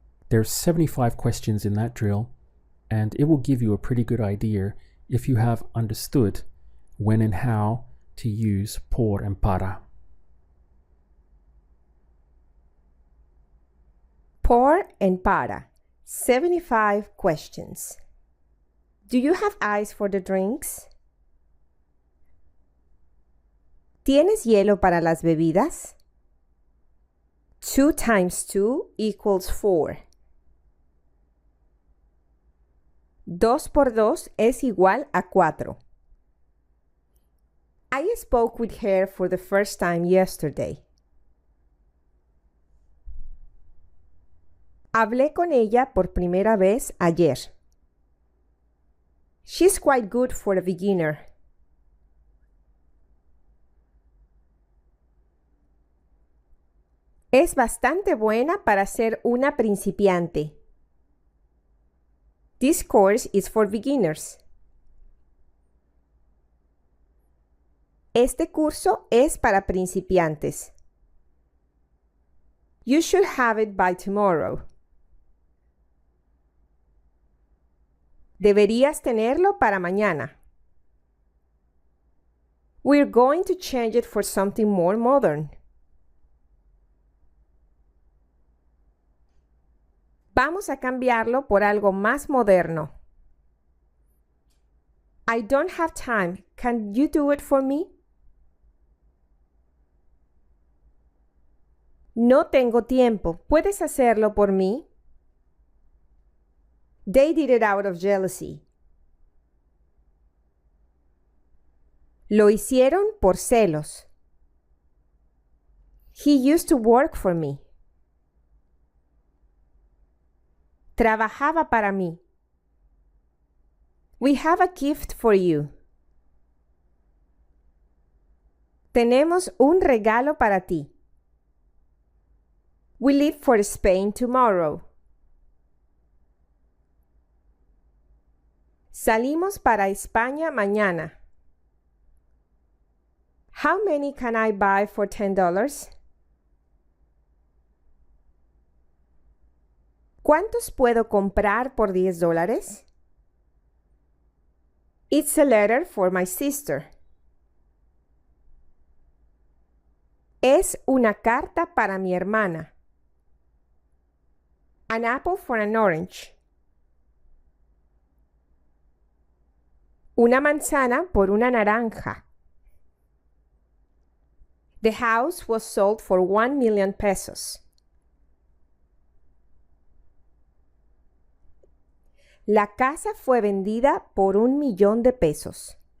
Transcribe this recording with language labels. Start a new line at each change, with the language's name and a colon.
English: There's 75 questions in that drill, and it will give you a pretty good idea if you have understood when and how to use por and para. Por and para. 75 questions. Do you have ice for the drinks?
Spanish: ¿Tienes hielo para las bebidas?
English: 2 times 2 equals 4.
Spanish: 2 por 2 es igual a 4.
English: I spoke with her for the first time yesterday.
Spanish: Hablé con ella por primera vez ayer.
English: She's quite good for a beginner.
Spanish: Es bastante buena para ser una principiante.
English: This course is for beginners.
Spanish: Este curso es para principiantes.
English: You should have it by tomorrow.
Spanish: Deberías tenerlo para mañana.
English: We're going to change it for something more modern.
Spanish: Vamos a cambiarlo por algo más moderno.
English: I don't have time. Can you do it for me?
Spanish: No tengo tiempo. ¿Puedes hacerlo por mí?
English: They did it out of jealousy.
Spanish: Lo hicieron por celos.
English: He used to work for me.
Spanish: Trabajaba para mí.
English: We have a gift for you.
Spanish: Tenemos un regalo para ti.
English: We leave for Spain tomorrow.
Spanish: Salimos para España mañana.
English: How many can I buy for $10?
Spanish: ¿Cuántos puedo comprar por $10?
English: It's a letter for my sister.
Spanish: Es una carta para mi hermana.
English: An apple for an orange.
Spanish: Una manzana por una naranja.
English: The house was sold for 1 million pesos.
Spanish: La casa fue vendida por 1 millón de pesos.